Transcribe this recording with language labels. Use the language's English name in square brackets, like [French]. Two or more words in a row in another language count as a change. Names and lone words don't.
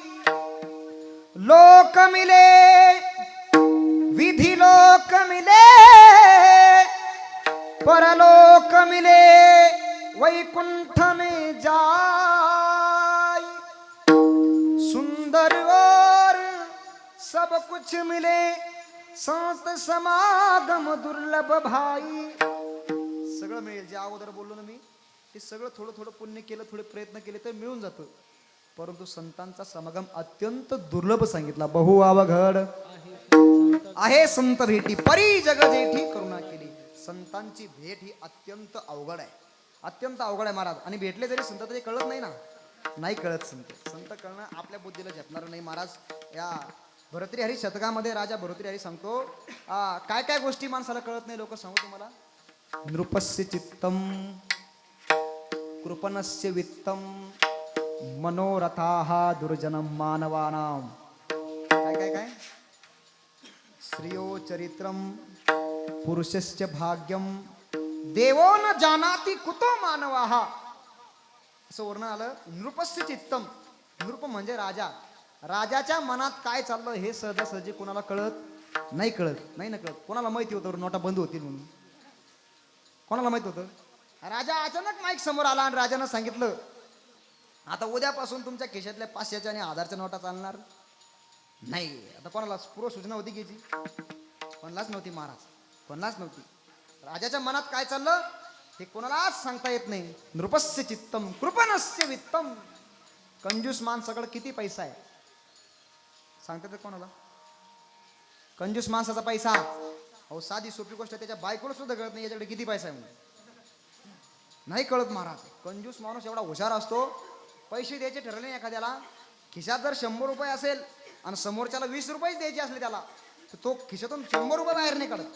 [Hindi] लोक मिले विधि लोक मिले, परलोक मिले वैकुंठ में जाय, सुंदर और सब कुछ मिले, संत समागम दुर्लभ भाई. [Marathi] सगळं मिळेल जे अगोदर बोललो ना मी, ते सगळं थोडं थोडं पुण्य केलं, थोडे प्रयत्न केले तर मिळून जातं. परंतु संतांचा समागम अत्यंत दुर्लभ सांगितला. बहु अवघड आहे संत भेटी, परी जग जेठी करुणा केली. संतांची भेट ही अत्यंत अवघड आहे, अत्यंत अवघड आहे महाराज. आणि भेटले जरी संत तरी कळत नाही ना, नाही कळत. संत कळणं आपल्या बुद्धीला झेपणार नाही महाराज. या भरतृहरी शतकामध्ये राजा भरतृहरी सांगतो, काय काय गोष्टी माणसाला कळत नाही लोक, सांगू तुम्हाला. [Sanskrit] नृपस्य चित्तम कृपणस्य वित्तम मनोरथाः दुर्जनम मानवानां. [Marathi] काय काय काय, [Sanskrit] श्रियो चरित्रम पुरुषस्य भाग्यम देवो न जानाति कुतो मानवाः. [Marathi] असं वर्णन आलं. नृपस्य चित्तम, नृप म्हणजे राजा, राजाच्या मनात काय चाललं हे सहजासहजी कोणाला कळत नाही, कळत नाही ना कळत. कोणाला माहिती होतं नोटा बंद होतील म्हणून? कोणाला माहित होतं? राजा अचानक माईक समोर आला आणि राजानं सांगितलं, आता उद्यापासून तुमच्या खिशातल्या 500च्या आणि 1000च्या नोटा चालणार नाही. आता कोणाला पूर्व सूचना होती घ्यायची? कोणालाच नव्हती महाराज, कोणालाच नव्हती. राजाच्या मनात काय चाललं हे कोणालाच सांगता येत नाही. [Sanskrit] नृपस्य चित्तम कृपणस्य वित्तम. [Marathi] कंजूस माणसाकडे किती पैसा आहे सांगता येत कोणाला? कंजूस माणसाचा पैसा, अहो साधी सोपी गोष्ट, त्याच्या बायकोला सुद्धा कळत नाही याच्याकडे किती पैसा आहे म्हणून, नाही कळत महाराज. कंजूस माणूस एवढा हुशार असतो, पैसे द्यायचे ठरले एखाद्याला, खिशात जर 100 रुपये असेल आणि समोरच्याला 20 रुपये द्यायचे असले त्याला, तर तो खिशातून 100 रुपये बाहेर नाही काढत.